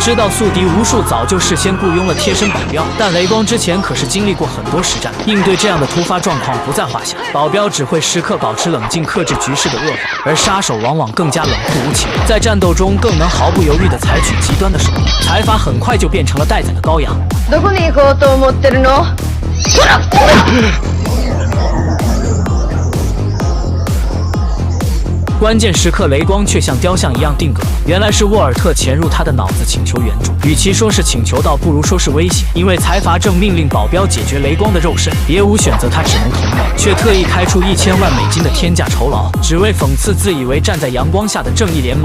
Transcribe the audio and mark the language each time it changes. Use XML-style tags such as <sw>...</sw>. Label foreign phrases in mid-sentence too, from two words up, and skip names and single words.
<zh>知道宿敌无数，早就事先雇佣了贴身保镖，但雷光之前可是经历过很多实战，应对这样的突发状况不在话下。保镖只会时刻保持冷静，克制局势的恶化，而殺手往往更加冷酷无情，在战斗中更能毫不犹豫地采取极端的手段。财阀很快就变成了待宰的羔羊。</zh> <ja>どこに行こうと思ってるの？</ja> <zh>关键时刻，雷光却像雕像一样定格了。原来是沃尔特潜入他的脑子请求援助，与其说是请求，倒不如说是威胁。因为财阀正命令保镖解决雷光的肉身，别无选择，他只能同意，却特意开出1000万美金的天价酬劳，只为讽刺自以为站在阳光下的正义联盟。</zh>